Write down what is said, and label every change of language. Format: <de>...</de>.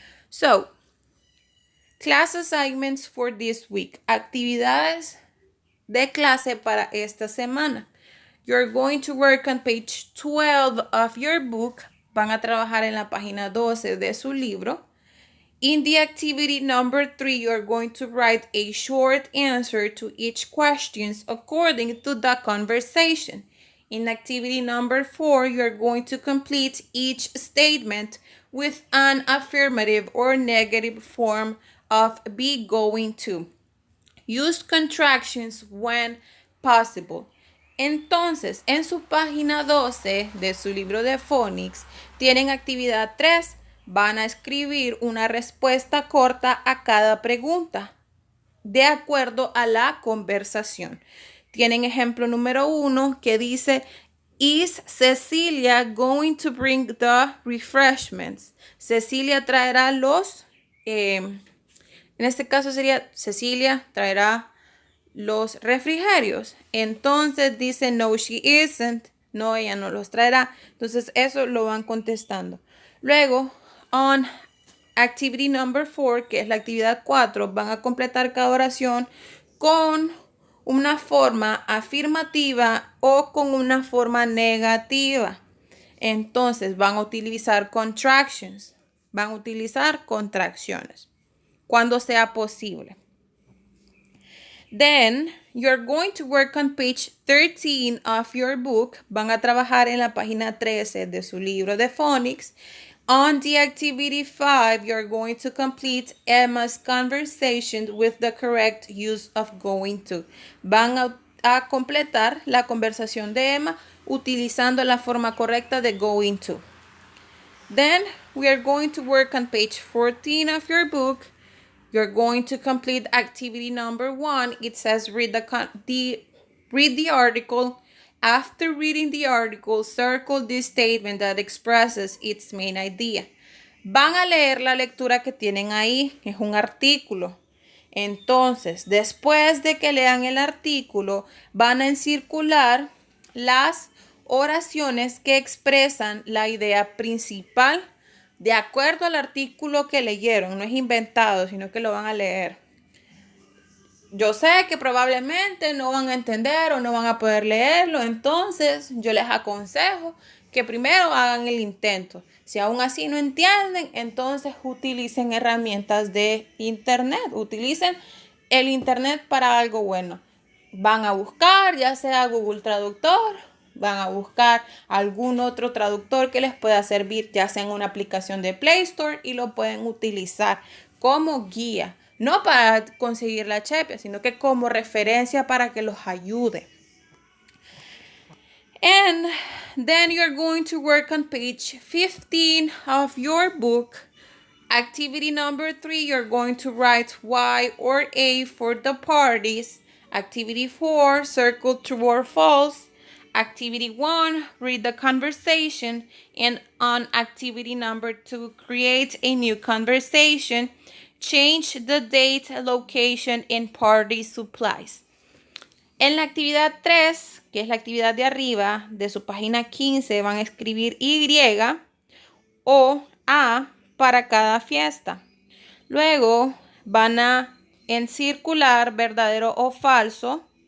<en>So, class assignments for this week.</en> <es>Actividades de clase para esta semana.</es> <en>You're going to work on page 12 of your book.</en> <es>Van a trabajar en la página 12 de su libro.</es> <en>In the activity number 3, you're going to write a short answer to each question according to the conversation. In activity number 4, you're going to complete each statement with an affirmative or negative form of be going to. Use contractions when possible.</en> <es>Entonces, en su página 12 de su libro de Phonics, tienen actividad 3. Van a escribir una respuesta corta a cada pregunta, de acuerdo a la conversación. Tienen ejemplo número 1 que dice,</es> <en>is Cecilia going to bring the refreshments?</en> <es>Cecilia traerá en este caso sería, Cecilia traerá los refrigerios. Entonces dice, no,</es> <en>she isn't.</en> <es>No, ella no los traerá. Entonces eso lo van contestando. Luego,</es> <en>on activity number 4,</en> <es>que es la actividad 4, van a completar cada oración con una forma afirmativa o con una forma negativa. Entonces van a utilizar contractions. Van a utilizar contracciones cuando sea posible.</es> <en>Then, you're going to work on page 13 of your book.</en> <es>Van a trabajar en la página 13 de su libro de Phonics.</es> <en>On the activity 5, you're going to complete Emma's conversation with the correct use of going to.</en> <es>Van a completar la conversación de Emma utilizando la forma correcta de going to.</es> <en>Then, we are going to work on page 14 of your book. You're going to complete activity number 1. It says read the article. After reading the article, circle this statement that expresses its main idea.</en> <es>Van a leer la lectura que tienen ahí. Es un artículo. Entonces, después de que lean el artículo, van a encircular las oraciones que expresan la idea principal de acuerdo al artículo que leyeron. No es inventado, sino que lo van a leer. Yo sé que probablemente no van a entender o no van a poder leerlo, entonces yo les aconsejo que primero hagan el intento. Si aún así no entienden, entonces utilicen herramientas de internet. Utilicen el internet para algo bueno. Van a buscar, ya sea Google Traductor, van a buscar algún otro traductor que les pueda servir, ya sea en una aplicación de Play Store, y lo pueden utilizar como guía. No para conseguir la chepia, sino que como referencia para que los ayude.</es> <en>And then you're going to work on page 15 of your book. Activity number 3, you're going to write Y or A for the parties. Activity 4, circle true or false. Activity 1, read the conversation. And on activity number 2, create a new conversation. Change the date, location, and party supplies.</en> <es>En la actividad 3, que es la actividad de arriba, de su página 15, van a escribir Y o A para cada fiesta. Luego van a encircular verdadero o falso.</es>